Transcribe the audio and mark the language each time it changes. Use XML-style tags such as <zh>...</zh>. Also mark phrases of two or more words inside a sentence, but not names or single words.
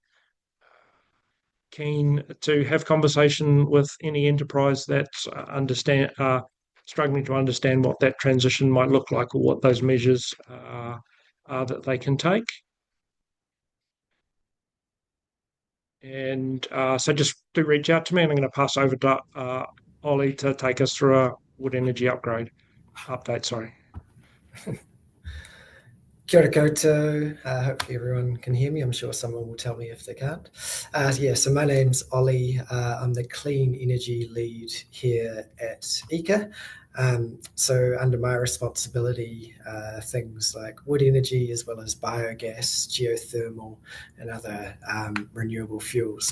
<en>Keen to have conversation with any enterprise that's struggling to understand what that transition might look like, or what those measures are that they can take. And so just do reach out to me, and I'm going to pass over to Ollie to take us through a wood energy update. Sorry.</en> <mi>Kia ora koutou.</mi> <en>Hopefully everyone can hear me. I'm sure someone will tell me if they can't. So my name's Ollie. I'm the clean energy lead here at EECA. So under my responsibility, things like wood energy, as well as biogas, geothermal, and other renewable fuels.</en>